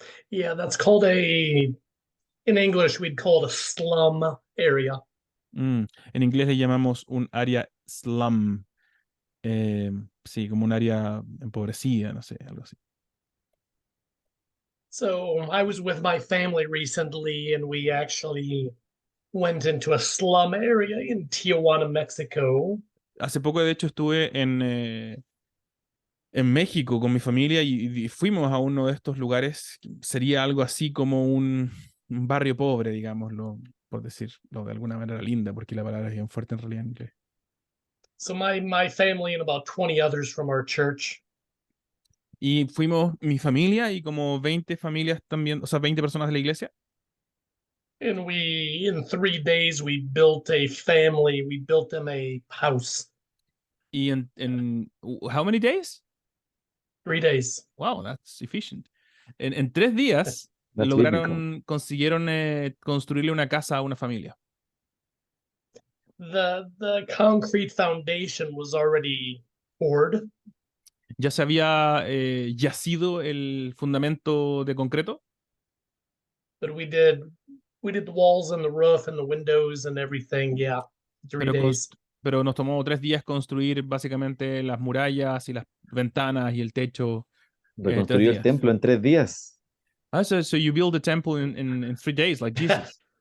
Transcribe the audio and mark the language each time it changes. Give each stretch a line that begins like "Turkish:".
English: Yeah, that's called in English we'd call it a slum area.
Spanish: En inglés le llamamos un área slum. Sí, como un área empobrecida, no sé, algo así.
English: So I was with my family recently, and we actually went into a slum area in Tijuana, Mexico.
Spanish: Hace poco, de hecho, estuve en México con mi familia y fuimos a uno de estos lugares. Sería algo así como un barrio pobre, digámoslo, por decirlo de alguna manera linda, porque la palabra es bien fuerte en realidad en inglés.
English: So my family and about 20 others from our church.
Spanish: Y fuimos mi familia y como 20 familias también, o sea, 20 personas de la iglesia.
English: And in 3 days, we built a family. We built them a house.
Spanish: Y en
English: how many days? 3 days. Wow, that's efficient.
Spanish: En 3 días
English: That's
Spanish: consiguieron construirle una casa a una familia.
English: The concrete foundation was already poured.
Spanish: Ya se había yacido el fundamento de concreto,
English: But we did the walls and the roof and the windows and everything. Yeah, 3 days.
Spanish: pero nos tomó 3 días construir básicamente las murallas y las ventanas y el techo. 3 Reconstruyó el días. templo en 3 días.
English: So you build the temple in 3 days, like Jesus.